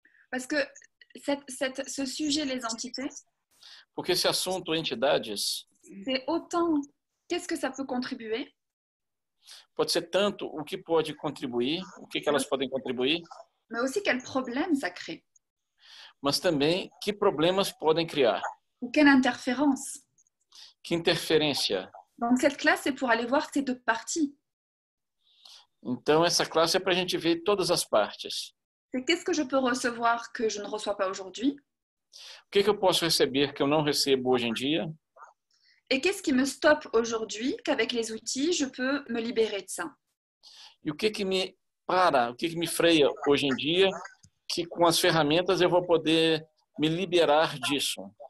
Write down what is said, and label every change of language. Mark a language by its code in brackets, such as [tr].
[fr] Parce que ce sujet, les entités, [pt] Porque esse assunto, entidades, [fr] c'est autant qu'est-ce que ça peut contribuer, [pt] pode ser tanto o que pode contribuir, o que elas podem contribuir, [fr] mais aussi quel problème ça crée, [pt] mas também que problemas podem criar, [fr] ou quelle interférence. [pt] que interferência. [fr] Donc cette classe, c'est pour aller voir ces deux parties. [pt] Então, essa classe é para a gente ver todas as partes. [fr] C'est qu'est-ce que je peux recevoir que je ne reçois pas aujourd'hui, [pt] O que eu posso receber que eu não recebo hoje em dia? [fr] et qu'est-ce qui me stoppe aujourd'hui qu'avec les outils, je peux me libérer de ça. [pt] E o que me para, o que me freia hoje em dia, que com as ferramentas eu vou poder me liberar disso.